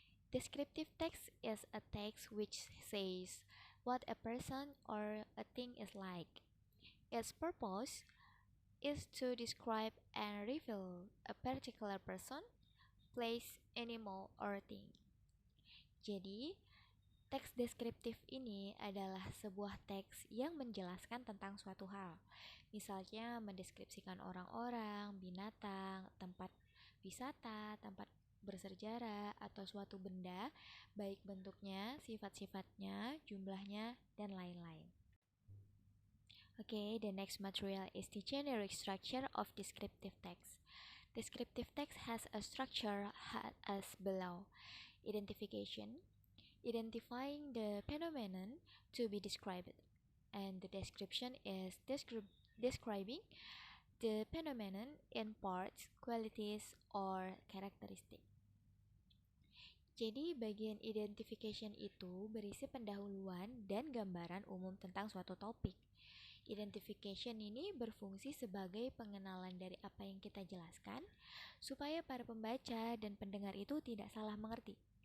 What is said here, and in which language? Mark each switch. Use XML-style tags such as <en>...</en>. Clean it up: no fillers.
<en>Descriptive text is a text which says what a person or a thing is like. Its purpose is to describe and reveal a particular person, place, animal, or thing.</en> <id>Jadi, teks deskriptif ini adalah sebuah teks yang menjelaskan tentang suatu hal. Misalnya mendeskripsikan orang-orang, binatang, tempat wisata, tempat bersejarah, atau suatu benda, baik bentuknya, sifat-sifatnya, jumlahnya, dan lain-lain.</id> <en>Okay, the next material is the generic structure of descriptive text. Descriptive text has a structure as below. Identification, identifying the phenomenon to be described. And the description is describing the phenomenon in parts, qualities, or characteristic.</en> <id>Jadi bagian identification itu berisi pendahuluan dan gambaran umum tentang suatu topik. Identification ini berfungsi sebagai pengenalan dari apa yang kita jelaskan, supaya para pembaca dan pendengar itu tidak salah mengerti.</id>